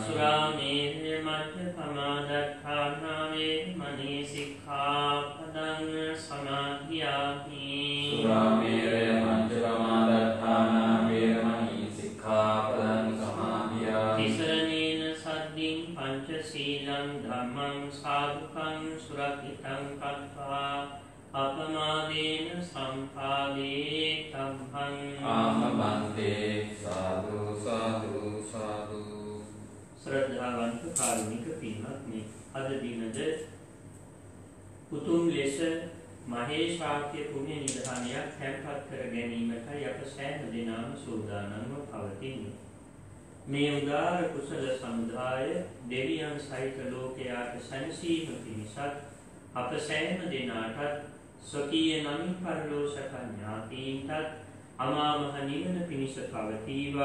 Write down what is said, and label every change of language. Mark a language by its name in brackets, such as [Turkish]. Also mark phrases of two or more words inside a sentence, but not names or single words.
[Pali] सुरामेरय मध्यपमादत्थाना वेरमणि सिक्खापदं समाधियामि। सुरामेरय मध्यपमादत्थाना वेरमणि सिक्खापदं समाधियामि। तिसरणेन सद्दिं पंचशीलं धम्मं साधुकं सुरक्षितं कृत्वा अपमादेन सम्पादेतव्यम्। आमवन्ते। साधु साधु साधु। [Sinhala] ශ්‍රද්ධාවන්ත කාරුණික පින්වත්නි, අද දිනද උතුම් ලෙස මහේශාක්‍ය පුණ්‍ය නිධානයක් තැන්පත් කර ගැනීමටයි අප සෑම දිනම සූදානම්ව පවතින්නේ. මේ උදාර කුසල සමුදාය දෙවියන් සහිත ලෝකයාට සැනසීම පිණිසත් අප සෑම දිනාටත් ස්වකීය නමින් පරලෝසක ඥාතීන්ටත් අමා මහ නිවන පිණිස පවතිවා.